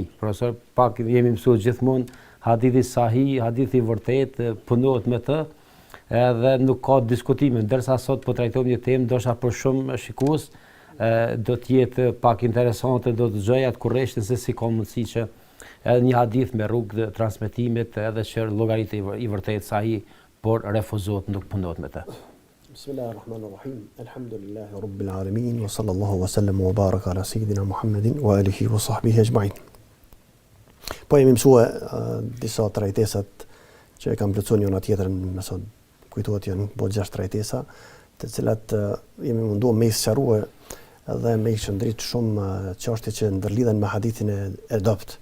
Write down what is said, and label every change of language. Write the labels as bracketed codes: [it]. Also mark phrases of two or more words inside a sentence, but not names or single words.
[sq] Profesor, pak jemi mësuar gjithmonë hadithi sahih, hadithi i vërtet, punohet me të, edhe nuk ka diskutime, ndërsa sot po trajtojmë një temë ndoshta për shumë shikues do të jetë pak interesante, do të dëgjoj atë kurreshtin se si ka mundësi që edhe një hadith me rrugë të transmetimit edhe që llogaritë i vërtet sahih, por refuzohet, nuk punohet me të. [ar] بسم الله الرحمن الرحيم. الحمد لله رب العالمين وصلى الله وسلم وبارك على سيدنا محمد وعلى آله وصحبه أجمعين. [sq] Po jemi mësuar disa trajtesat që e kam plotësuar njëra tjetrën, më sot kujtohet janë po 6 trajtesa, të cilat jemi munduar me sqaruar dhe me shndrit shumë çështje që ndërlidhen me hadithin e dopt.